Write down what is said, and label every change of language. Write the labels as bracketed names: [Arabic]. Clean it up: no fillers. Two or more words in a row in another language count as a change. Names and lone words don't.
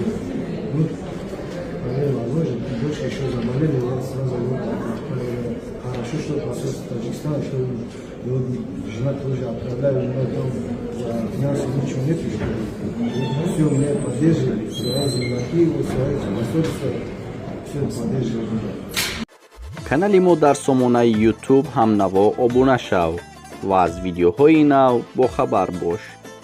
[Russian] Ну, возможно, дочка еще заболели, я сразу хорошо, что посольство Таджикистана, что жена тоже отправляет, у меня там финансово ничего нет, все мне поддерживали, свои земляки, свои посольства, все поддерживали. [Tajik] канали мо дар сомонаи YouTube ҳамнаво обуна шав ва аз видеоҳои нав бохабар бош.